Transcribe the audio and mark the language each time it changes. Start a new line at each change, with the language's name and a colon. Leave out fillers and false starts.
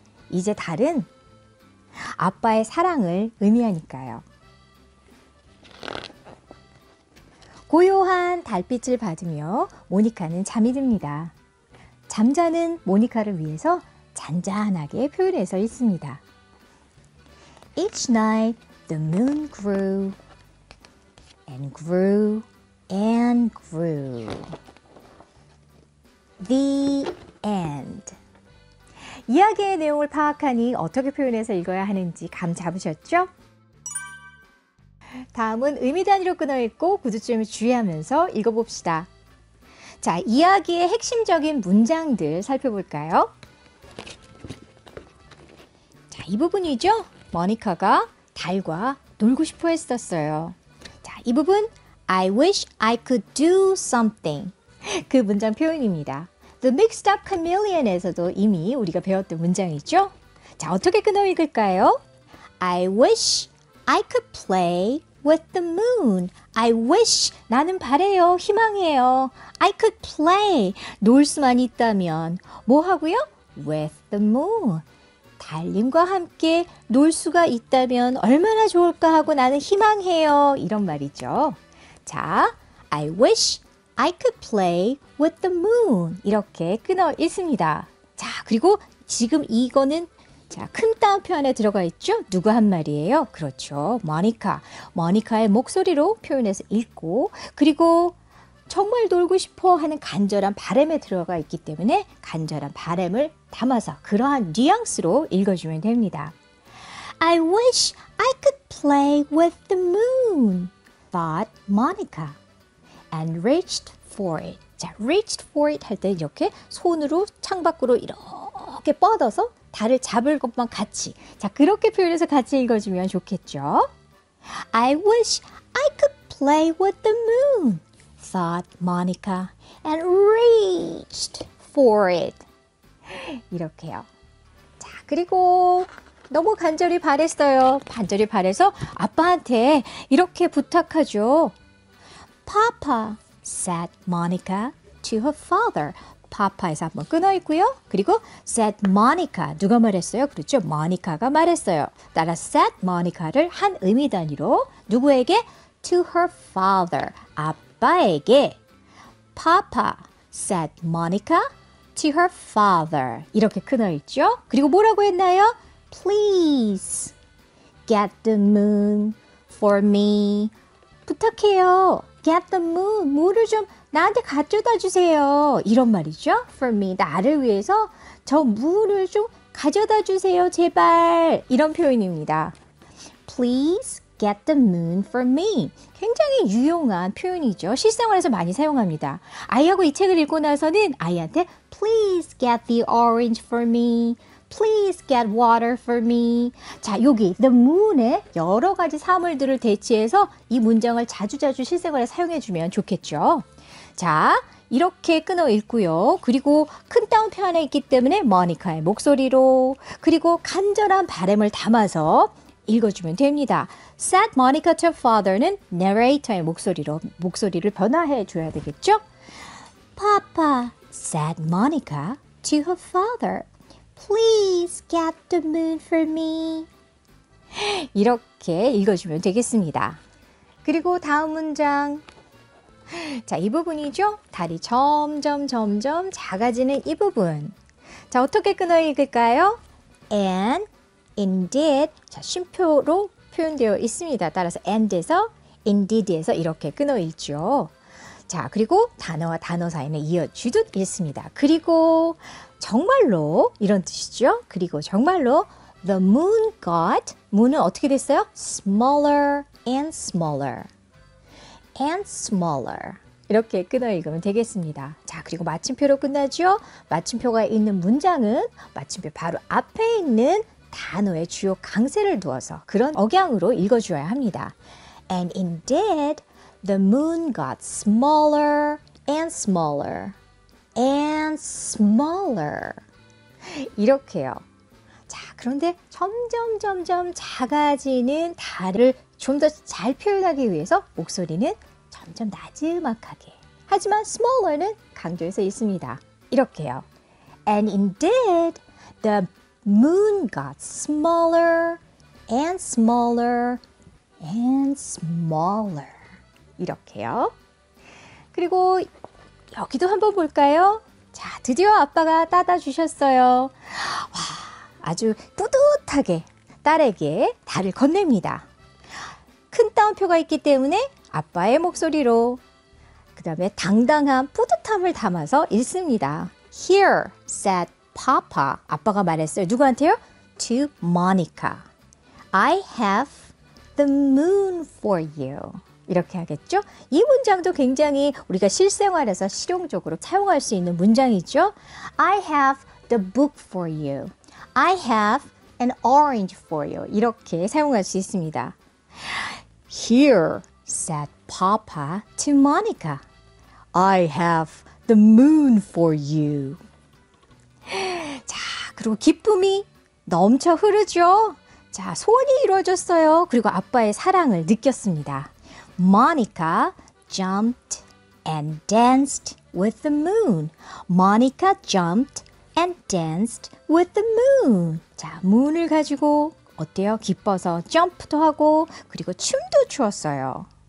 Korean: 이제 달은 아빠의 사랑을 의미하니까요. 고요한 달빛을 받으며 모니카는 잠이 듭니다. 잠자는 모니카를 위해서 잔잔하게 표현해서 있습니다.
English: Each night the moon grew and grew and grew. The end.
Korean: 이야기의 내용을 파악하니 어떻게 표현해서 읽어야 하는지 감 잡으셨죠? 다음은 의미 단위로 끊어 읽고 구두점을 주의하면서 읽어봅시다. 자, 이야기의 핵심적인 문장들 살펴볼까요? 자, 이 부분이죠? 머니카가 달과 놀고 싶어 했었어요. 자, 이 부분
English: I wish I could do something.
Korean: 그 문장 표현입니다. The Mixed Up Chameleon에서도 이미 우리가 배웠던 문장이죠? 자, 어떻게 끊어 읽을까요?
English: I wish I could play with the moon. I wish,
Korean: 나는 바래요, 희망해요.
English: I could play,
Korean: 놀 수만 있다면 뭐 하고요?
English: With the moon.
Korean: 달님과 함께 놀 수가 있다면 얼마나 좋을까 하고 나는 희망해요. 이런 말이죠.
English: 자, I wish I could play with the moon.
Korean: 이렇게 끊어 읽습니다. 자, 그리고 지금 이거는 자, 큰 따옴표 안에 들어가 있죠? 누구 한 말이에요? 그렇죠. 모니카. 모니카의 목소리로 표현해서 읽고, 그리고 정말 놀고 싶어 하는 간절한 바람에 들어가 있기 때문에 간절한 바람을 담아서 그러한 뉘앙스로 읽어주면 됩니다.
English: I wish I could play with the moon, thought Monica, and reached for it.
Korean: 자,
English: reached for it
Korean: 할 때 이렇게 손으로 창밖으로 이렇게 뻗어서 달을 잡을 것만 같이. 자, 그렇게 표현해서 같이 읽어주면 좋겠죠.
English: I wish I could play with the moon, thought Monica, and reached for it.
Korean: 이렇게요. 자, 그리고 너무 간절히 바랬어요. 간절히 바래서 아빠한테 이렇게 부탁하죠.
English: Papa, said Monica to her father.
Korean: 파파에서 한번 끊어 있고요. 그리고
English: said Monica.
Korean: 누가 말했어요? 그렇죠. 모니카가 말했어요. 따라
English: said Monica
Korean: 를 한 의미 단위로 누구에게?
English: To her father.
Korean: 아빠에게.
English: Papa said Monica to her father.
Korean: 이렇게 끊어 있죠. 그리고 뭐라고 했나요?
English: Please get the moon for me.
Korean: 부탁해요.
English: Get the moon.
Korean: 물을 좀 나한테 가져다 주세요. 이런 말이죠.
English: For me.
Korean: 나를 위해서 저 물을 좀 가져다 주세요. 제발. 이런 표현입니다.
English: Please get the moon for me.
Korean: 굉장히 유용한 표현이죠. 실생활에서 많이 사용합니다. 아이하고 이 책을 읽고 나서는 아이한테
English: Please get the orange for me. Please get water for me.
Korean: 자, 여기 the moon에 여러 가지 사물들을 대체해서 이 문장을 자주자주 실생활에 사용해주면 좋겠죠. 자, 이렇게 끊어 읽고요. 그리고 큰 따옴표 하나 있기 때문에 모니카의 목소리로 그리고 간절한 바람을 담아서 읽어주면 됩니다. Said Monica to her father는 narrator의 목소리를 변화해 줘야 되겠죠?
English: Papa, said Monica to her father. Please get the moon for me.
Korean: 이렇게 읽어주면 되겠습니다. 그리고 다음 문장. 자, 이 부분이죠. 달이 점점 작아지는 이 부분. 자, 어떻게 끊어 읽을까요?
English: And indeed.
Korean: 자, 쉼표로 표현되어 있습니다. 따라서 and에서 indeed에서 이렇게 끊어 읽죠. 자, 그리고 단어와 단어 사이는 이어주듯 읽습니다. 그리고 정말로 이런 뜻이죠. 그리고 정말로
English: the moon got,
Korean: moon은 어떻게 됐어요?
English: smaller and smaller and smaller.
Korean: 이렇게 끊어 읽으면 되겠습니다. 자, 그리고 마침표로 끝나죠. 마침표가 있는 문장은 마침표 바로 앞에 있는 단어의 주요 강세를 두어서 그런 억양으로 읽어줘야 합니다.
English: And indeed, the moon got smaller and smaller and smaller.
Korean: 이렇게요. 자, 그런데 점점 작아지는 달을 좀 더 잘 표현하기 위해서 목소리는 점점 나지막하게. 하지만 smaller는 강조해서 있습니다. 이렇게요.
English: And indeed, the moon got smaller and smaller and smaller.
Korean: 이렇게요. 그리고 여기도 한번 볼까요? 자, 드디어 아빠가 따다 주셨어요. 와, 아주 뿌듯하게 딸에게 달을 건넵니다. 큰 따옴표가 있기 때문에 아빠의 목소리로 그 다음에 당당한 뿌듯함을 담아서 읽습니다.
English: Here said Papa.
Korean: 아빠가 말했어요. 누구한테요?
English: To Monica. I have the moon for you.
Korean: 이렇게 하겠죠? 이 문장도 굉장히 우리가 실생활에서 실용적으로 사용할 수 있는 문장이죠.
English: I have the book for you. I have an orange for you.
Korean: 이렇게 사용할 수 있습니다.
English: Here said Papa to Monica. I have the moon for you.
Korean: 자, 그리고 기쁨이 넘쳐 흐르죠. 자, 소원이 이루어졌어요. 그리고 아빠의 사랑을 느꼈습니다.
English: Monica jumped and danced with the moon. Monica jumped and danced with the moon.
Korean: 자, moon을 가지고 어때요? 기뻐서 점프도 하고 그리고 춤도 추었어요.